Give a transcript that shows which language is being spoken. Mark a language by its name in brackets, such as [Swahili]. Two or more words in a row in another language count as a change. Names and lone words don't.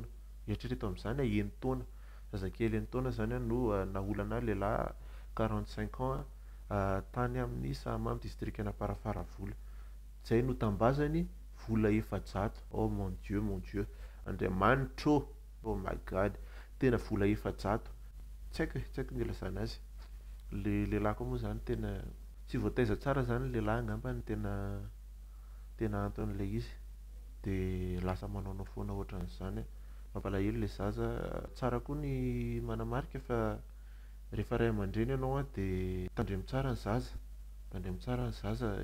[Malagasy] Eritrereto amin'izany enitaona zazakely enitaona zany no naolana lehilahy 45 ans tany amin'ny Sahamamy distrikana Parafaravola. Izay no tambazany vola 400. [French] Oh mon Dieu, Andriamanitro, [English] oh my God, [Malagasy] tena vola 400. Tsy haiko ny ilazana azy. Le lehilahy koa moa zany tena tsy voataiza tsara zany ny lehilahy angamba ny tena anton'ilay izy dia lasa manaonao foana ohatran'izany. Mampalahelo ilay zaza. Tsara koa ny manamarika fa rehefa ray aman-dreny ianao dia tandremo tsara ny zaza.